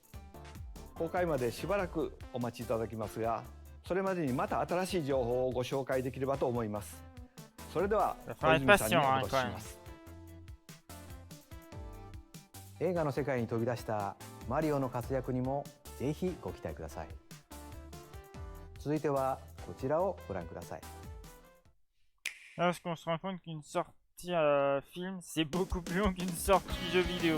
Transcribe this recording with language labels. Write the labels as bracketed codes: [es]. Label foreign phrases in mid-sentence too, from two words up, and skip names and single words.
[ja] 公開までしばらくお待ちいただきますが、それまでにまた新しい情報をご紹介できればと思います。それでは小泉さんにお渡しします。映画の世界に飛び出したマリオの活躍にもぜひご期待ください。続いてはこちらをご覧ください。 [fr] Parce qu'on se rend compte qu'une sortie film, c'est beaucoup plus long qu'une sortie jeu vidéo.